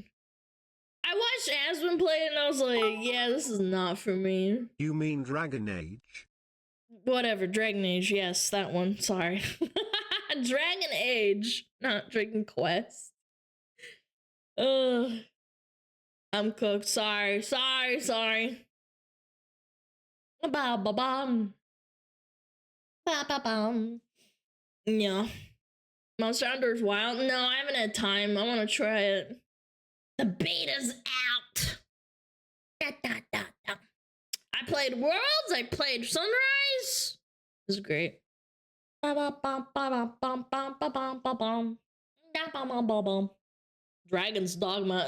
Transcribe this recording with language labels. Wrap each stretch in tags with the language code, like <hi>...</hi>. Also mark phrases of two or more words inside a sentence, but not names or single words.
<en>I watched Aswin play it, and I was like, yeah, this is not for me. You mean Dragon Age? Whatever, Dragon Age, yes, that one, sorry. Dragon Age, not Dragon Quest. I'm cooked, sorry. Ba-ba-bum. Ba-ba-bum. Yeah. Monster Hunter's Wild? No, I haven't had time. I want to try it. The beta's out. Da, da, da, da. I played Worlds, I played Sunrise. This is great. Dragon's Dogma.</en>